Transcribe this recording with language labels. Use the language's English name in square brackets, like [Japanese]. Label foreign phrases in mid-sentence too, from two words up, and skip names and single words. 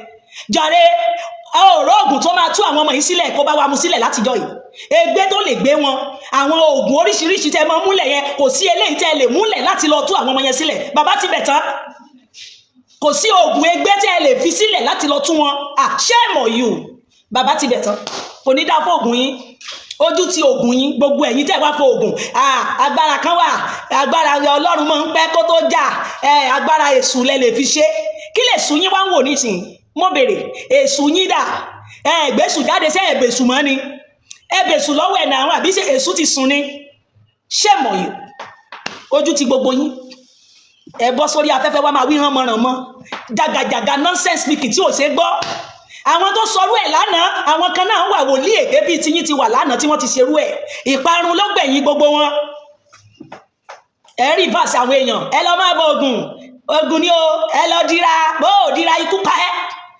[Yoruba] Jàre, ọ̀rọ̀ oògùn tó máa tú àwọn ọmọ yìí sílẹ̀ kó bá wa mú sílẹ̀ látijọ́ yìí. Ègbé tó lè gbé wọn, àwọn oògùn oríṣiríṣi tẹ́ mọ́ múlẹ̀ yẹn, kò sí eléyìí tẹ́ lè múlẹ̀ láti lọ tú àwọn ọmọ yẹn sílẹ̀. Bàbá tibẹ̀ tán, kò sí oògùn ègbé tẹ́ lè fi sílẹ̀ láti lọ tú wọn. [English] Shame on you. [Yoruba] Bàbá tibẹ̀ tán, kò ní dá fún oògùn yín. Ojú ti oògùn yín, gbogbo ẹ̀yin tẹ́ wá fún oògùn. Agbára kan wà, agbára Ọlọ́run máa ń pẹ́ kó tó jà. Agbára èṣù lẹ lè fi ṣe. Kí lè sùn yín wá ń wò nísìnyí? Mo bèrè, èṣù yín dà? Ẹ̀gbẹ́sù jáde sí ẹ̀bẹ̀sù mọ́ ni. Ẹ̀bẹ̀sù lọ́wọ́ ẹ̀nà àwọn àbí ṣe èṣù ti sùn ni. [English] Shame on you. [Yoruba] Ojú ti gbogbo yín. Ẹ bọ́ sórí afẹ́fẹ́ wa máa wí hàn mọ́ràn mọ́. Jàgàjàgà [English] nonsense speaking [Yoruba] tí ò ṣe gbọ́. Àwọn tó sọrú ẹ̀ lánàá, àwọn kan náà wà wòlíì èké bíi tiyín ti wà lánàá tí wọ́n ti ṣerú ẹ̀. Ìparun ló gbẹ̀yìn gbogbo wọn. Ẹ rí verse àwọn èèyàn, ẹ lọ máa bọ ogun ni o, ẹ lọ dira, bó o dira ikú pa ẹ́.